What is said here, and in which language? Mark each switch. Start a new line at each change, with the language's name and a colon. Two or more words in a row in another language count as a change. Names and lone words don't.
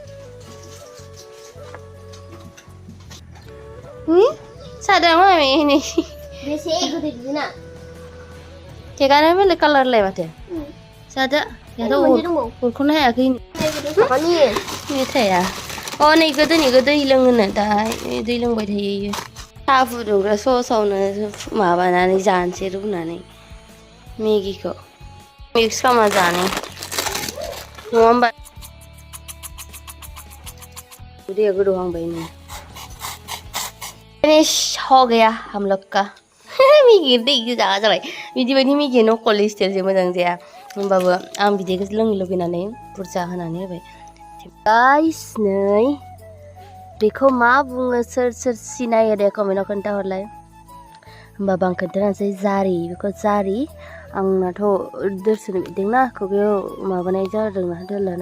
Bodo: सादों मामि नै बेसे गोदै बिदिना केकआनो बेलेग कालारलाय माथो जादो हरख'नो हायाखै मेथाइआ अ नै गोदोनिखौ दै लोङोनो दाहाय दै लोंबाय थायो साहा फुदुंग्रा ससावनो माबानानै जानोसै रुनानै मेगिखौ मिक्स खालामना जानो नङा होमबा दैया गोदौहांबाय नै
Hindi: फिनिश हो गया हम लोग का
Bodo: मेगि दै गोजा जाबाय बिदि बायदि मेगि नकलि स्टाइलसो मोजां जाया होमबाबो आं बिदिखौ लोंनो लुगैनानै बुरजा होनानै होबाय गाइस नै बेखौ मा बुङो सोर सोर सिनायो दे कमेन्टआव खोन्थाहरलाय होमबाबो आं खोन्थानोसै जारि बेखौ जारि आंनाथ' दोरसोनो बिदोंना खुगायाव माबानाय जादोंना दोलानाय